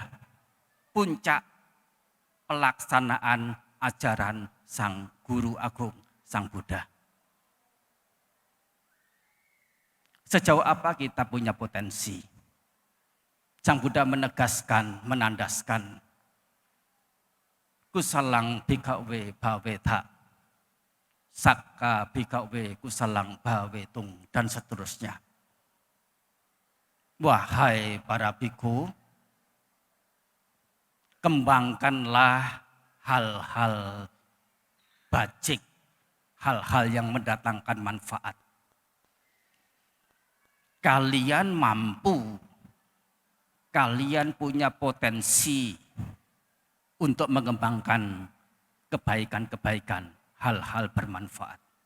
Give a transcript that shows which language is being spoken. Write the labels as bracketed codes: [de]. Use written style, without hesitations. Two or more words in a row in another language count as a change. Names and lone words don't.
[id] Puncak pelaksanaan ajaran sang guru agung, sang Buddha. Sejauh apa kita punya potensi? Sang Buddha menegaskan, [pi] menandaskan, kusalang bhikkhave bhaveta, sakka bhikkhave kusalang bhavetung, [id] dan seterusnya. Wahai para bhikkhu, kembangkanlah hal-hal bajik, hal-hal yang mendatangkan manfaat. Kalian mampu, kalian punya potensi untuk mengembangkan kebaikan-kebaikan, hal-hal bermanfaat.